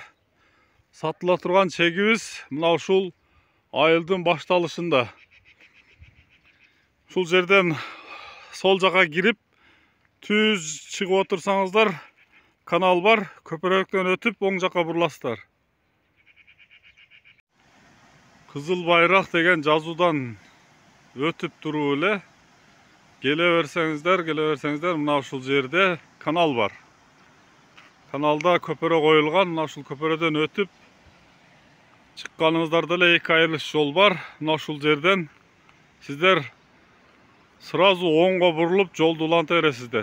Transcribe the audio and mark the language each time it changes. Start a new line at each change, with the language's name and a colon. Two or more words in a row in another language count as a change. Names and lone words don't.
Kyrgyz: Сатыла турган чегибиз мына ушул айылдын башталышында. Ушул жерден сол жака кирип, түз чыгып отурсаңыздар, канал бар, көпөрөктөн өтүп оң жака буруласыздар. Қызыл Байрақ деген жазуудан өтүп туруп эле келе берсеңиздер, мына ушул жерде канал бар. Каналда көпөрө коюлган. Мына ушул көпөрөдөн өтүп чыкканыңыздарда эле эки айрылыш жол бар. Мына ушул жерден сиздер сразу оңго бурулуп жолду уланта бересиздер.